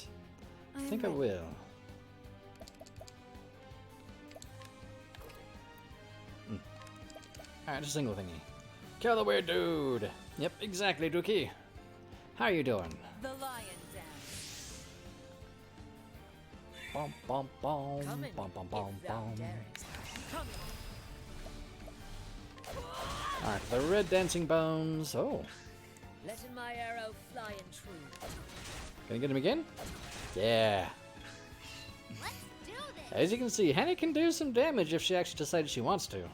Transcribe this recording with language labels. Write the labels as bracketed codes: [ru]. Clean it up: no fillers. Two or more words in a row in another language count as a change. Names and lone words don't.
[en] I think I will. Alright, just a single thingy. Kill the weird dude! Yep, exactly, Dookie. How you doing? The lion dance. Bom bom bom Come in, bom bom bom if thou bom. darest. Come Alright, the red dancing bones. Oh, letting my arrow fly in true. gonna get him again? Yeah. Let's do this. As you can see, Hannah can do some damage if she actually decides she wants to.